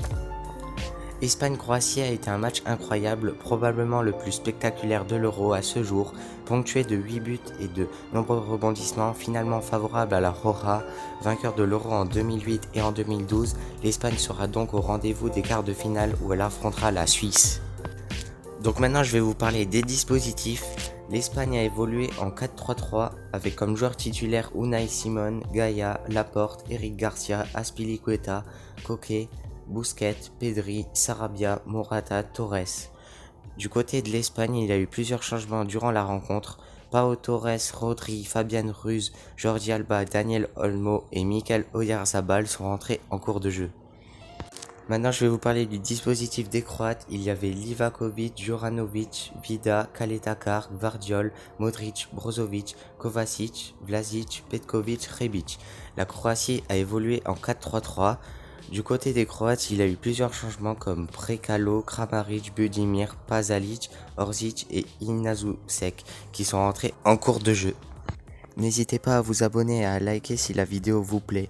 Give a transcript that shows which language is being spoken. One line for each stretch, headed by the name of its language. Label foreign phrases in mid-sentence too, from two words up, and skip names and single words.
French: Espagne-Croatie a été un match incroyable, probablement le plus spectaculaire de l'Euro à ce jour, ponctué de 8 buts et de nombreux rebondissements, finalement favorable à la Roja, vainqueur de l'Euro en 2008 et en 2012. L'Espagne sera donc au rendez-vous des quarts de finale où elle affrontera la Suisse. Donc maintenant je vais vous parler des dispositifs. L'Espagne a évolué en 4-3-3 avec comme joueurs titulaires Unai Simon, Gaia, Laporte, Eric Garcia, Azpilicueta, Koke, Busquets, Pedri, Sarabia, Morata, Torres. Du côté de l'Espagne, il y a eu plusieurs changements durant la rencontre. Pau Torres, Rodri, Fabian Ruiz, Jordi Alba, Daniel Olmo et Mikel Oyarzabal sont rentrés en cours de jeu. Maintenant, je vais vous parler du dispositif des Croates. Il y avait Livakovic, Juranovic, Vida, Kaletakar, Gvardiol, Modric, Brozovic, Kovacic, Vlasic, Petkovic, Rebic. La Croatie a évolué en 4-3-3. Du côté des Croates, il y a eu plusieurs changements comme Prekalo, Kramaric, Budimir, Pasalic, Orzic et Inazusek qui sont rentrés en cours de jeu. N'hésitez pas à vous abonner et à liker si la vidéo vous plaît.